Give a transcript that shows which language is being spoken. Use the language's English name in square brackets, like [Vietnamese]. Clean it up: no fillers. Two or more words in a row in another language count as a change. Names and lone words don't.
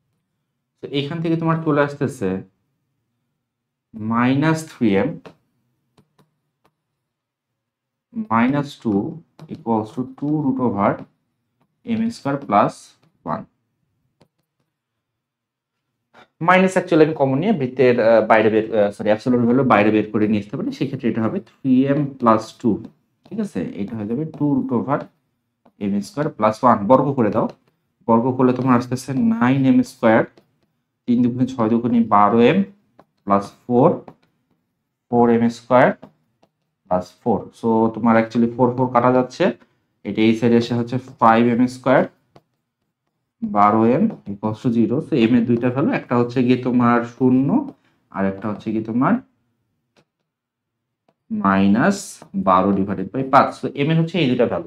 [Bangla] তো এখান থেকে তোমার চলে আসতেছে [English] -3m -2 equals to 2√m² plus 1 [Bangla] মাইনাস অ্যাকচুয়ালি আমি কমন নিয়ে বৃত্তের বাইরে বের [English] absolute value [Bangla] বাইরে বের করে নিয়ে আসতে পারি, সেক্ষেত্রে এটা হবে 3m + 2, ঠিক আছে, এটা হয়ে যাবে [English] 2√m² plus 1 [Bangla] বর্গ করে দাও, বর্গ করলে তোমার আসতেছে 9m², 3 × 2 = 6, 2 × [English] 12m plus 4 4m² plus 4, [Bangla] সো তোমার অ্যাকচুয়ালি 4 4 কাটা যাচ্ছে, এটা এই সাইডে এসে হচ্ছে 5m², [English] 12m equals to 0, [Bangla] সো m এর দুইটা ভ্যালু, একটা হচ্ছে গিয়ে তোমার 0 আর একটা হচ্ছে গিয়ে তোমার -12/5, সো m এর হচ্ছে এই দুইটা ভ্যালু।